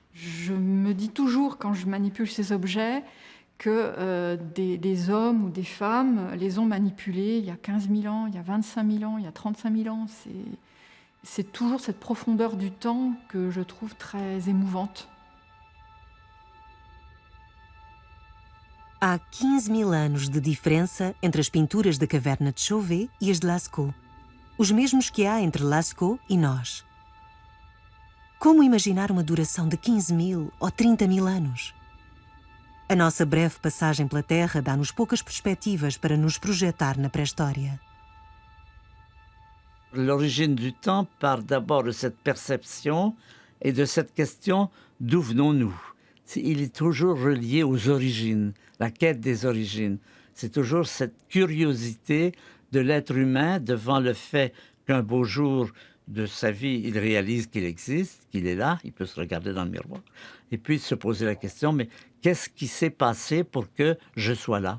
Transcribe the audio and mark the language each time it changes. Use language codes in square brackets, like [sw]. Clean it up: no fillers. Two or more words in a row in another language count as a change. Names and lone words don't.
[fr] Je me dis toujours, quand je manipule ces objets, que des hommes ou des femmes les ont manipulés il y a 15 000 ans, il y a 25 000 ans, il y a 35 000 ans. C'est toujours cette profondeur du temps que je trouve très émouvante. [pt] Há 15 000 anos de diferença entre as pinturas da caverna de Chauvet e as de Lascaux. Os mesmos que há entre Lascaux e nós. Como imaginar uma duração de 15 000 ou 30 000 anos? A nossa breve passagem pela Terra dá-nos poucas perspectivas para nos projetar na pré-história. [fr] L'origine du temps part d'abord de cette perception et de cette question d'où venons-nous. Il est toujours relié aux origines, la quête des origines. C'est toujours cette curiosité de l'être humain devant le fait qu'un beau jour de sa vie, il réalise qu'il existe, qu'il est là, il peut se regarder dans le miroir, et puis se poser la question, mais qu'est-ce qui s'est passé pour que je sois là?